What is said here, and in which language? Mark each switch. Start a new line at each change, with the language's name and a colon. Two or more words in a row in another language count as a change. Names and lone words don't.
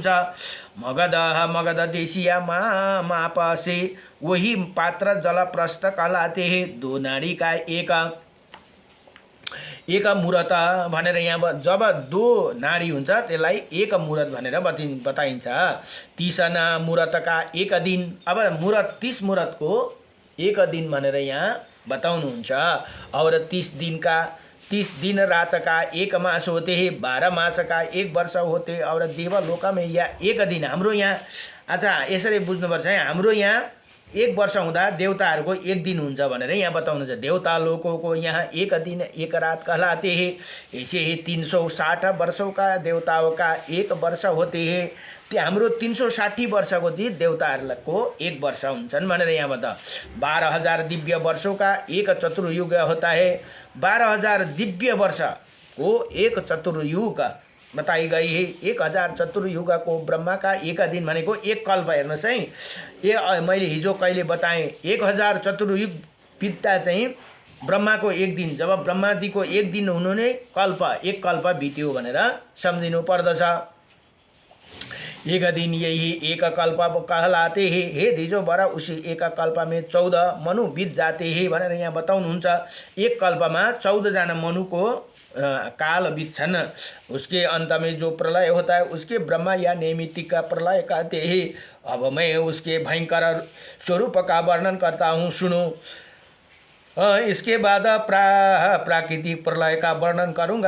Hindi: मगध देशिया माप से वही पात्र जलप्रस्थ कहलाते हैं। 2 नाड़ी का एक मुहूर्त
Nepali: भनेर यहाँ जब 2 नाडी हुन्छ त्यसलाई एक मुहूर्त भनेर बताइन्छ।
Hindi: 30 मुहूर्त का एक दिन,
Nepali: अब मुहूर्त 30 मुहूर्त को एक दिन भनेर यहाँ बताउनुहुन्छ।
Hindi: और 30 दिन रात का एक मास होते हैं, 12 मास का एक वर्ष होते और देवलोक में या एक दिन।
Nepali: हाम्रो यहाँ अच्छा यसरी बुझ्नुपर्छ है, हाम्रो यहाँ एक वर्ष हुँदा देवताहरूको एक दिन हुन्छ भनेर यहाँ बताउनुहुन्छ।
Hindi: देवता लोगों को यहाँ एक दिन एक रात कहलाते हैं। ऐसे ही 360 वर्षों का देवताओं का एक वर्ष होते हैं।
Nepali: त्यो हाम्रो 360 वर्षको चाहिँ देवताहरूको एक वर्ष हुन्छन् भनेर यहाँ बता।
Hindi: 12,000 दिव्य वर्षों का एक चतुर्युग होता है। 12,000 दिव्य वर्ष को एक चतुर्युग बताई गई है।
Nepali: 1000 चतुर्युग को
Hindi: ब्रह्मा का एक दिन
Nepali: भनेको एक कल्प। हेर्नुहोस् है, ये मैले हिजो कहिले बताएँ, 1000 चतुर्युग बित्दा चाहिँ ब्रह्मा को एक दिन, जब ब्रह्मा जी को एक दिन हुनु नै एक कल्प बित्यो भनेर सम्झिनु पर्दछ।
Hindi: एक दिन यही एक कल्प कहलाते हैं। हे दिजो बरा उसी एक कल्प में 14 मनु बीत जाते हैं
Nepali: भनेर यहाँ बताउनुहुन्छ। एक कल्पमा 14 जना मनुको काल बीतछन्।
Hindi: उसके अंत में जो प्रलय होता है उसके ब्रह्मा या नैमित्तिक का प्रलय कहते हैं। अब मैं उसके भयंकर स्वरूप का वर्णन करता हूँ, सुनो। इसके बाद प्राकृतिक प्रलय का वर्णन करूँगा।